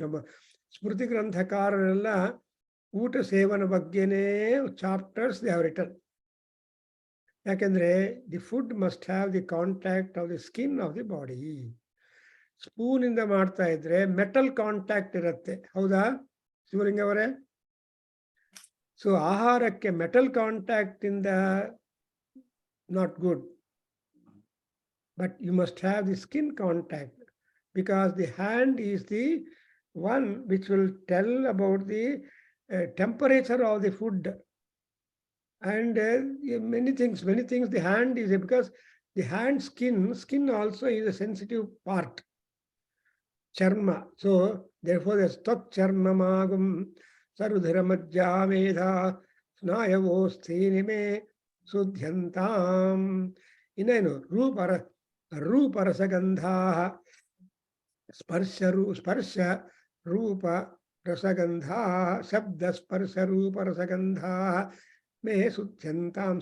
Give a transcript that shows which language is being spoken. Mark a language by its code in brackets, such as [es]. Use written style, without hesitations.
[kn] ನಮ್ಮ ಸ್ಮೃತಿ ಗ್ರಂಥಕಾರರೆಲ್ಲ ಊಟ ಸೇವನ ಬಗ್ಗೆನೇ ಚಾಪ್ಟರ್ಸ್ [en] They have written. [kn] ಯಾಕೆಂದರೆ [en] The food must have the contact of the skin of the body. [kn] ಸ್ಪೂನಿಂದ ಮಾಡ್ತಾ ಇದ್ರೆ ಮೆಟಲ್ ಕಾಂಟ್ಯಾಕ್ಟ್ ಇರುತ್ತೆ, ಹೌದಾ ಶಿವಲಿಂಗ ಅವರೇ? ಸೊ ಆಹಾರಕ್ಕೆ ಮೆಟಲ್ ಕಾಂಟ್ಯಾಕ್ಟ್ ಇಂದ [en] not good, but you must have the skin contact, because the hand is the one which will tell about the temperature of the food, and many things the hand is, because the hand skin also is a sensitive part, charma. So therefore there's tat charmamagam [sa] ಸರುಧಿರಮಜ್ಜಾ ವೇದ ಸ್ನಾಯವೋಸ್ಥೀನಿಮೆ ಸುಧ್ಯಂತಾಂ. ಇನ್ನೇನು ರೂಪರಸಗಂಧಾ ಸ್ಪರ್ಶ ರೂಪ ರಸಗಂಧಾ ಶಬ್ದ ಸ್ಪರ್ಶ ರೂಪ ರಸಗಂಧಾ ಮೇ ಸುಧ್ಯಂತಾಂ.